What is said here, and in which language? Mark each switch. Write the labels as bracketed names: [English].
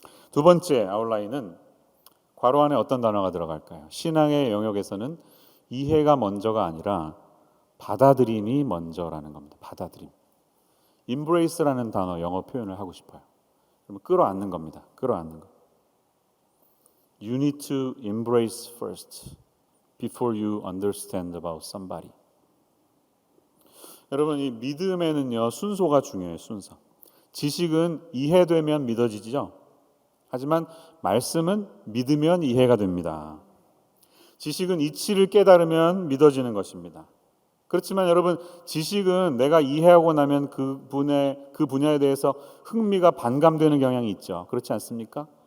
[Korean] 두 번째 아웃라인은 괄호 안에 어떤 단어가 들어갈까요? 신앙의 영역에서는 이해가 먼저가 아니라 받아들임이 먼저라는 겁니다. 받아들임. embrace라는 단어 영어 표현을 하고 싶어요. 그러면 끌어안는 겁니다. 끌어안는 거. [English] You need to embrace first before you understand about somebody. [Korean] 여러분, 이 믿음에는요 순서가 중요해요. 순서. 지식은 이해되면 믿어지죠. 하지만 말씀은 믿으면 이해가 됩니다. 지식은 이치를 깨달으면 믿어지는 것입니다. 그렇지만 여러분, 지식은 내가 이해하고 나면 그 분야에 대해서 흥미가 반감되는 경향이 있죠. 그렇지 않습니까?